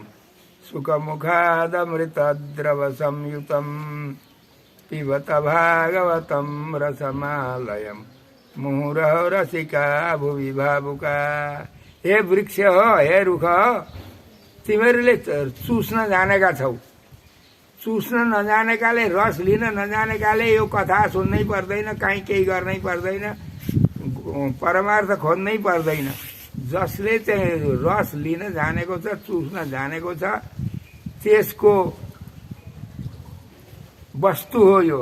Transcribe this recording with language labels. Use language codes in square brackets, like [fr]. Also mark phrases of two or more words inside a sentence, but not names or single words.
[sa] सुखमुखादमृतद्रव संयुतं पिबत भागवतं रसमालयं मुहुरहो रसिका भुवि भावुका। [ne] हे वृक्ष हो, हे रुख हो, तिमीहरूले चुस्न जानेका छौ। चुस्न नजानेकाले, रस लिन नजानेकाले यो कथा सुन्नै पर्दैन, काहीँ केही गर्नै पर्दैन, परमार्थ खोज्नै पर्दैन। जसले चाहिँ रस लिन जानेको छ, चुस्न जानेको छ, त्यसको वस्तु हो यो।